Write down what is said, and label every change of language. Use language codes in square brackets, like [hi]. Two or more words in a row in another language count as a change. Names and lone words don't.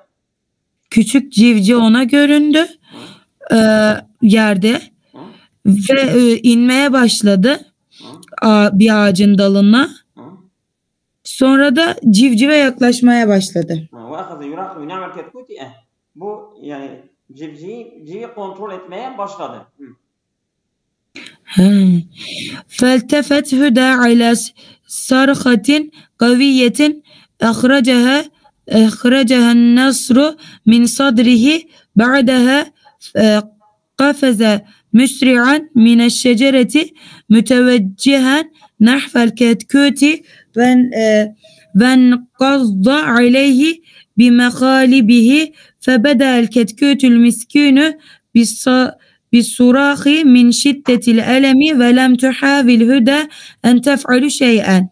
[tr] Küçük civciv ona göründü yerde ve inmeye başladı bir ağacın dalına. Sonra da civcive yaklaşmaya başladı. Bu yani civcivi kontrol etmeye başladı. [ar] فالتفت هدى على صرخة قوية أخرجها النصر من صدره بعدها قفز مسرعا من الشجرة متوجها نحو الكتكوت وانقض عليه بمخالبه فبدأ الكتكوت المسكين بالصراخ من شدة الألم ولم تحاول هدى أن تفعل شيئا.